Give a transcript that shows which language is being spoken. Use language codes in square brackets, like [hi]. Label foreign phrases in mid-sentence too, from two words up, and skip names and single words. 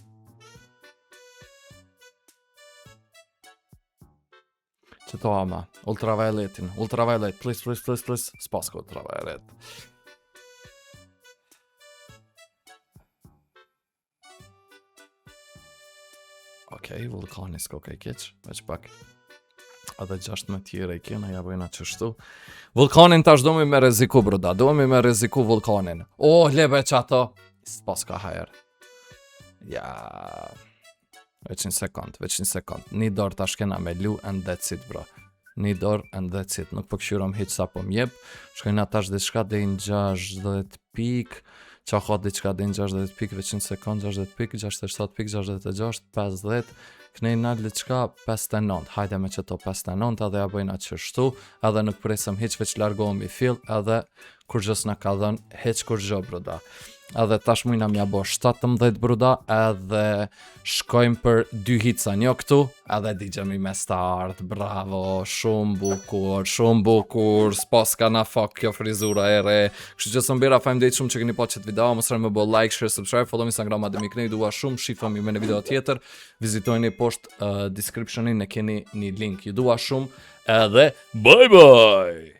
[sq] Qëto ama, ultravioletin, please, s'pasko ultraviolet. Okej, vulkani s'ko kaj keq, veç pak. Edhe 16 tjere i kena, ja bëjna qështu. Vulkanin tash do me reziku, bruda, do me reziku vulkanin. Lebe që ato, s'paska hajer. Ja... Veç një sekund. Një dorë tash kena me lu [en] and that's it, [sq] bro. Një dorë [en] and that's it. [sq] Nuk po këshyrom hiq sa po mjep. Shkojna tash diçka dhe në 60 pik. Qa ka diçka dhe në 60 pik, veç një sekund, 60 pik, 67 pik, 66, 50. Kënej në diçka 59. Hajde me qëto 59, edhe ja bëjna qështu. Edhe nuk presëm hiq, veç largohëm i fill, edhe kur gjës në ka dhenë hiq kur gjë, bruda. Edhe tash mujna mja bo 17, bruda, edhe shkojmë për 2 hica një këtu, edhe digjemi me start, bravo, shumë bukur, s'pas ka na fuck kjo frizura e re. Kështu që sëmbira, faleminderit shumë që keni pa qëtë video, mos harroni me bo [en] like, share, subscribe, follow [sq] me Instagram Ademik Knej, dua shumë, shifëm ju me në video tjetër, vizitojni poshtë descriptionin, ne keni një link, ju dua shumë, edhe [en] bye bye!